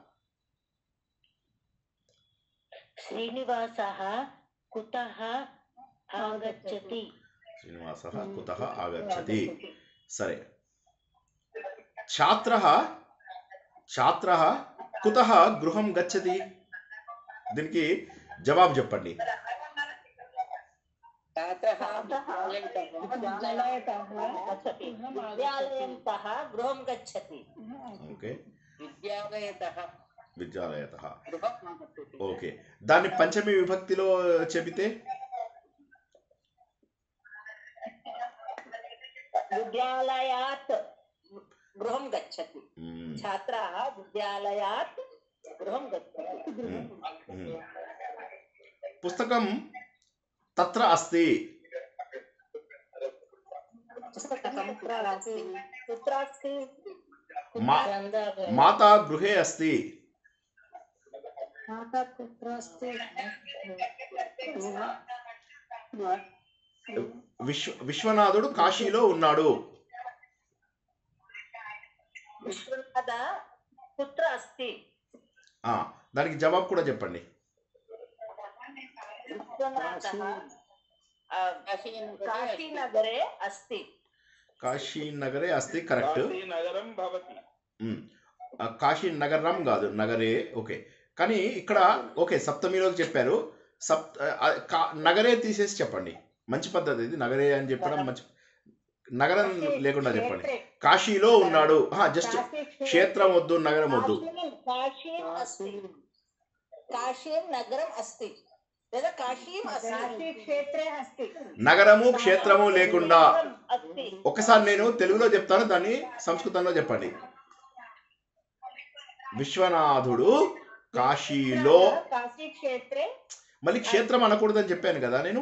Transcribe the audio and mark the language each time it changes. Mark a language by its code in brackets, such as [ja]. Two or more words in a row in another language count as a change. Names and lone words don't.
[sa] శ్రీనివాసः కుతః ఆగచ్చతి. శ్రీనివాసः కుతః ఆగచ్చతి. సరే, ఛాత్రः కుతః గృహం గచ్చతి. [te] దీనికి జవాబు చెప్పండి. [sa] छात्रः विद्यालयतः गच्छति विद्यालयतः गृहं गच्छति [te] ఓకే, [sa] विद्यालयतः విద్యాలయతః. गृहम् आगच्छति [te] ఓకే, దాన్ని పంచమి విభక్తిలో చెబితే [sa] विद्यालयात् गृहं गच्छति మ్మ్. छात्राः विद्यालयात् गृहं गच्छति మ్మ్. పుస్తకం తత్ర అస్తి. कुत्र अस्ति మా- మాతా గృహే అస్తి. माता कुत्र अस्ति [te] విశ్వనాథుడు కాశీలో ఉన్నాడు. [sa] विश्वनाथ कुत्र अस्ति [te] ఆ, దానికి జవాబు కూడా చెప్పండి. [sa] विश्वनाथः काशीनगरे अस्ति కాశీనగరే అస్తి, కరెక్ట్. కాశీనగరం భవతి. [te] కాశీ నగరం కాదు, నగరే. ఓకే, కానీ ఇక్కడ ఓకే సప్తమిలోకి చెప్పారు. నగరే తీసేసి చెప్పండి, మంచి పద్ధతి ఇది. నగరే అని చెప్పడం మంచి, నగరం లేకుండా చెప్పండి. కాశీలో ఉన్నాడు, జస్ట్ క్షేత్రం వద్దు, నగరం వద్దు. [sa] काशीम् अस्ति काशीं नगरम् अस्ति లేదా కాశీం अस्ति क्षेत्रे अस्ति [te] నగరము క్షేత్రము లేకుండా. [sa] अस्ति [te] ఒకసారి నేను తెలుగులో చెప్తాను, దాన్ని సంస్కృతంలో చెప్పండి. విశ్వనాథుడు కాశీలో, [sa] కాశీ క్షేత్రే [te] మళ్ళీ క్షేత్రం అనకూడదని చెప్పాను కదా నేను.